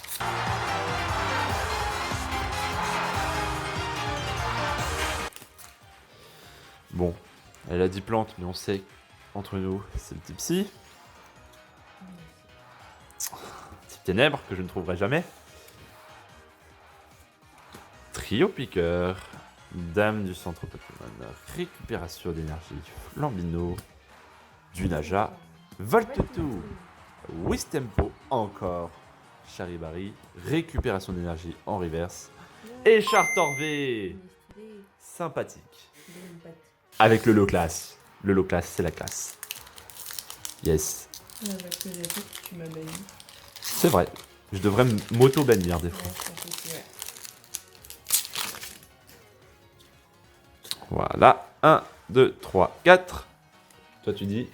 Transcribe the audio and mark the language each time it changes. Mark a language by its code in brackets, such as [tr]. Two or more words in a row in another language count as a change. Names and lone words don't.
[fr] Bon, elle a 10 plantes, mais on sait entre nous, c'est le type psy. Type ténèbres, que je ne trouverai jamais. Trio piqueur. Dame du centre Pokémon. Récupération d'énergie. Flambino. Dunaja. Voltoutou. Wistempo. Encore. Charibari. Récupération d'énergie en reverse. Et Chartorvé. Sympathique. Avec le [en] low class. [fr] Le [en] low class, [fr] c'est la classe. Yes. Ouais, parce que j'ai vu que tu m'as banni. C'est vrai. Je devrais m'auto-bannir des fois. Ouais, je pense aussi, ouais. Voilà. 1, 2, 3, 4. Toi, tu dis